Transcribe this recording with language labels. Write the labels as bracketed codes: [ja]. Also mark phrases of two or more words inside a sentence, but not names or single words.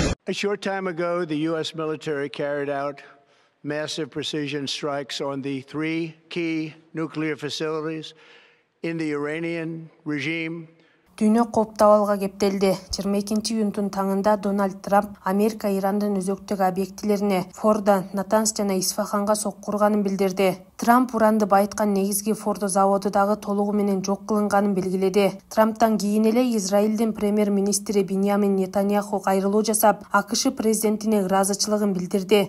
[en] A short time ago, the U.S. military carried out massive precision strikes on the three key nuclear facilities in the Iranian regime. [ky] Дүйнө кооптабалга кептелди. 22-июнтун таңында Дональд Трамп Америка Ирандын өзөктүк объектилерине Фордо, Натанс жана Исфаханга соккурганын билдирди. Трамп уранды байыткан негизги Фордо заводу дагы толугу менен жок кылынганын белгиледи. Трамптан кийин эле Израилдин премьер-министри Биньямин Нетаньяху кайрылуу жасап, АКШ президентине ыраазычылыгын билдирди.